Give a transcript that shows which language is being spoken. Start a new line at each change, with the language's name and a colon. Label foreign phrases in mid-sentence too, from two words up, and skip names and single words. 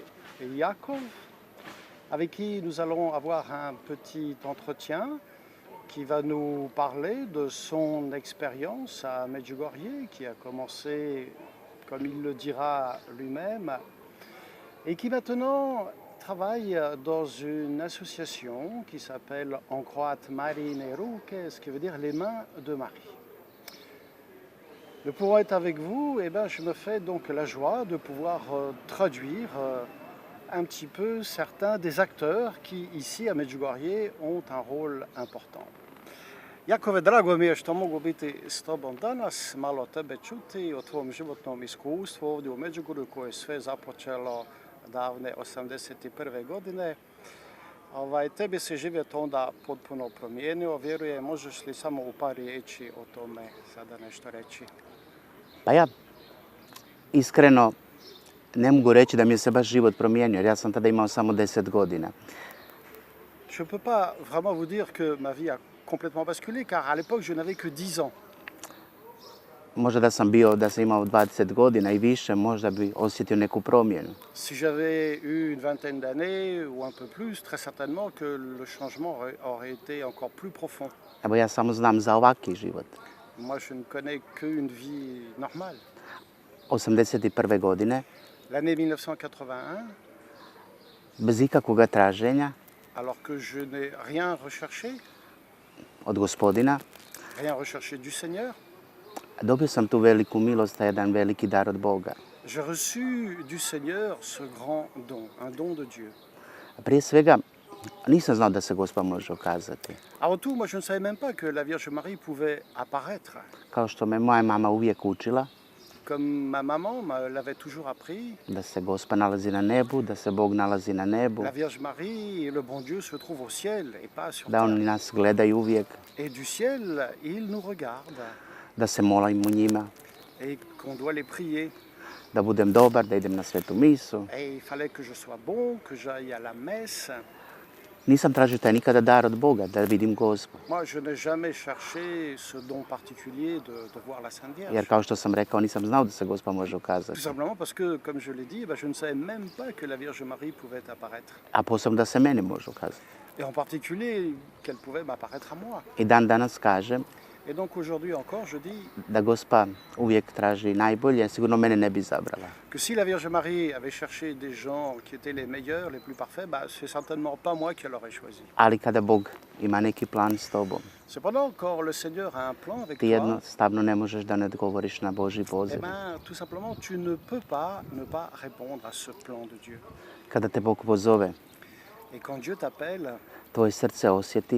French: Yaakov, avec qui nous allons avoir un petit entretien qui va nous parler de son expérience à Medjugorje, qui a commencé, comme il le dira lui-même, et qui maintenant travaille dans une association qui s'appelle en croate Marine Ruke, ce qui veut dire les mains de Marie. De pouvoir être avec vous, je me fais donc la joie de pouvoir traduire un petit peu certains des acteurs qui ici à Medjugorje ont un rôle important.
Croatian: Jakove, drago mi je što mogu biti s tobom danas, malo tebe čuti o tvom životnom iskustvu ovdje u Međugorju koje je sve započelo davne 81. godine. Tebi se život onda potpuno promijenio, vjerujem, možeš li samo u par riječi o tome sada nešto reći? Pa ja iskreno ne mogu reći da mi je se baš život promijenio, jer ja sam tada imao samo 10 godina.
French: Je ne peux pas vraiment vous dire que ma vie a complètement basculé, car à l'époque je n'avais que 10 ans.
Croatian: Možda da sam imao 20 godina i više, možda bi osjetio neku promjenu.
French: Si j'avais eu une vingtaine d'années ou un peu plus, très certainement que le changement aurait été encore plus profond.
Croatian: Evo ja samo znam za ovaki život.
French: Moi, je ne connais qu'une vie normale.
Croatian: 81. godine,
French: L'année 1981,
Croatian: bez ikakvoga traženja
French: alors que je n'ai rien recherché,
Croatian: od Gospodina,
French: rien recherché du Seigneur,
Croatian: dobio sam tu veliku milost, jedan veliki dar od Boga.
French: j'ai reçu du Seigneur ce grand don, un don de Dieu.
Croatian: Prije svega, nisam znao da se Gospa može ukazati.
French: Avant tout, moi, je ne savais même pas que la Vierge Marie pouvait apparaître.
Croatian: Kao što me moja mama uvijek učila,
French: Comme ma maman me l'avait toujours appris,
Croatian: da se Gospa nalazi na nebu, da se Bog nalazi na nebu,
French: la Vierge Marie et le bon Dieu se trouvent au ciel et pas sur
Croatian: da
French: terre.
Croatian: oni nas gledaju uvijek,
French: Et du ciel, il nous regarde
Croatian: da se molimo njima,
French: et qu'on doit les prier.
Croatian: da budem dobar, da idem na svetu misu.
French: Et il fallait que je sois bon, que j'aille à la messe.
Croatian: Nisam tražio taj nikada dar od Boga, da vidim Gospu.
French: Moi, je n'ai jamais cherché ce don particulier de voir la Sainte Vierge.
Croatian: Jer kao što sam rekao, nisam znao da se Gospa može
French: Tout
Croatian: ukazati.
French: simplement parce que, comme je l'ai dit, je ne savais même pas que la Vierge Marie pouvait apparaître.
Croatian: A posebno da se meni može ukazati.
French: Et en particulier, qu'elle pouvait m'apparaître à moi.
Croatian: I dan danas kažem
French: Et donc aujourd'hui encore, je dis
Croatian: da Gospa uvijek traži najbolje, sigurno mene ne bi izabrala.
French: que si la Vierge Marie avait cherché des gens qui étaient les meilleurs, les plus parfaits, c'est certainement pas moi qui l'aurais choisi.
Croatian: Ali kada Bog ima neki plan s tobom,
French: Cependant, quand le Seigneur a un plan avec
Croatian: ti
French: toi,
Croatian: jednostavno ne možeš da ne odgovoriš na Božji poziv.
French: tout simplement, tu ne peux pas ne pas répondre à ce plan de Dieu.
Croatian: Kada te Bog pozove,
French: Et quand Dieu t'appelle,
Croatian: tvoje srce osjeti